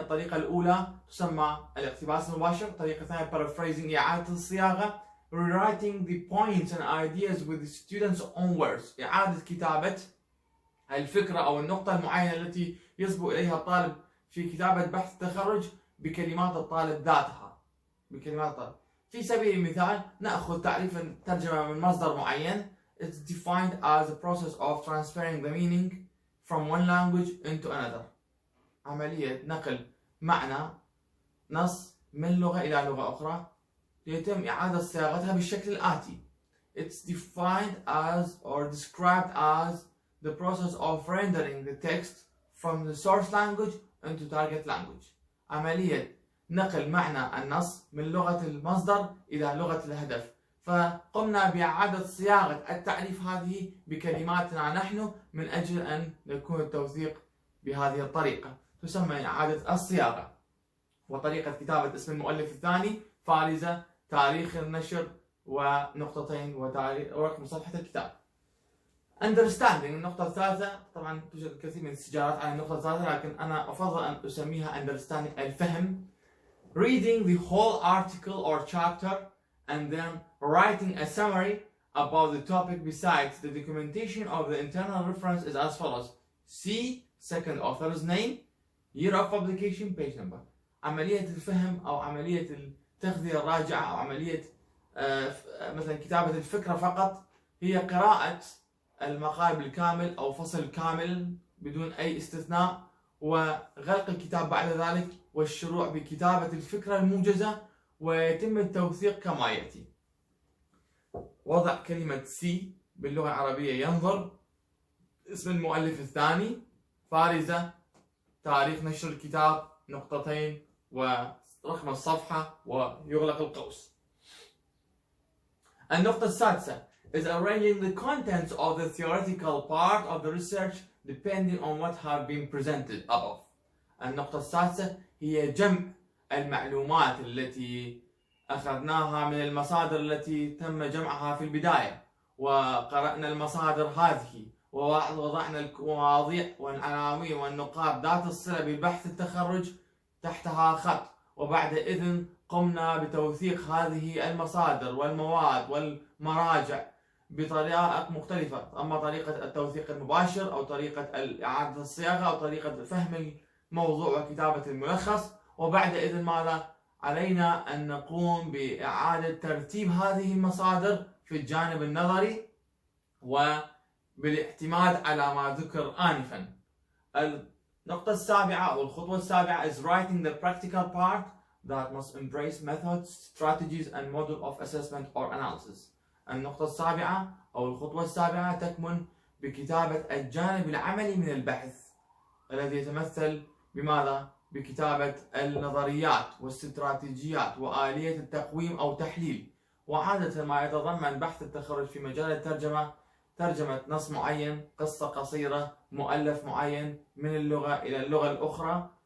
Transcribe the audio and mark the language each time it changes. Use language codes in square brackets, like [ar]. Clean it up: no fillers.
[ar] الطريقة الأولى تسمى الاقتباس المباشر، الطريقة الثانية paraphrasing إعادة الصياغة، [en] rewriting the points and ideas with the students' own words، [ar] إعادة كتابة الفكرة أو النقطة المعينة التي يصبو إليها الطالب في كتابة بحث التخرج بكلمات الطالب ذاتها، بكلمات الطالب. في سبيل المثال نأخذ تعريف الترجمة من مصدر معين. [en] It's defined as a process of transferring the meaning from one language into another. [ar] عملية نقل معنى نص من لغة إلى لغة أخرى يتم إعادة صياغتها بالشكل الآتي: [en] It's defined as or described as the process of rendering the text from the source language into target language. [ar] عملية نقل معنى النص من لغة المصدر إلى لغة الهدف. فقمنا بإعادة صياغة التعريف هذه بكلماتنا نحن من أجل أن يكون التوثيق بهذه الطريقة، تسمى إعادة الصياغة. وطريقة كتابة اسم المؤلف الثاني فارزة، تاريخ النشر ونقطتين وتاريخ ورقم صفحة الكتاب. Understanding النقطة الثالثة، طبعا توجد الكثير من الاستجابات على النقطة الثالثة لكن أنا أفضل أن أسميها understanding، الفهم. [en] Reading the whole article or chapter and then writing a summary about the topic. Besides, the documentation of the internal reference is as follows: C, second author's name, year of publication, page number. [ar] عملية الفهم أو عملية التغذية الراجعة أو عملية مثلا كتابة الفكرة فقط هي قراءة المقال بالكامل أو فصل كامل بدون أي استثناء، وغلق الكتاب بعد ذلك والشروع بكتابة الفكرة الموجزة، ويتم التوثيق كما يأتي: وضع كلمة سي باللغة العربية ينظر، اسم المؤلف الثاني فارزة، تاريخ نشر الكتاب نقطتين ورقم الصفحة ويغلق القوس. النقطة السادسة [en] is arranging the contents of the theoretical part of the research depending on what have been presented above. [ar] النقطة السادسة هي جمع المعلومات التي أخذناها من المصادر التي تم جمعها في البداية، وقرأنا المصادر هذه ووضعنا المواضيع والعناوين والنقاط ذات الصلة ببحث التخرج تحتها خط، وبعد إذن قمنا بتوثيق هذه المصادر والمواد والمراجع بطريقة مختلفة، أما طريقة التوثيق المباشر أو طريقة إعادة الصياغة أو طريقة فهم الموضوع وكتابة الملخص. وبعد إذن ماذا؟ علينا أن نقوم بإعادة ترتيب هذه المصادر في الجانب النظري وبالاعتماد على ما ذكر آنفا. النقطة السابعة أو الخطوة السابعة [en] is writing the practical part that must embrace methods, strategies and model of assessment or analysis. [ar] النقطة السابعة أو الخطوة السابعة تكمن بكتابة الجانب العملي من البحث الذي يتمثل بماذا؟ بكتابة النظريات والاستراتيجيات وآلية التقويم أو تحليل. وعادة ما يتضمن بحث التخرج في مجال الترجمة ترجمة نص معين، قصة قصيرة، مؤلف معين من اللغة إلى اللغة الأخرى.